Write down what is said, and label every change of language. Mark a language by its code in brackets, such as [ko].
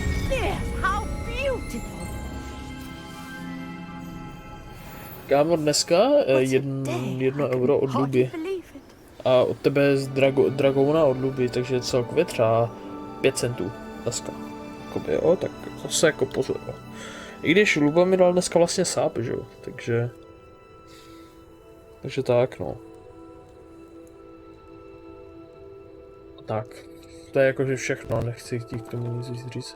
[en] Yes, how beautiful! [cs] Kámo, dneska jedno euro od Luby. A od tebe z Dragouna od Luby, takže celkově třeba 5 centů dneska. Jakoby, jo, tak zase jako pozor. Jo. I když Luba mi dal dneska vlastně sáp, že jo, takže tak, no. Tak, to je jakože všechno, nechci chtít k tomu nic víc říct.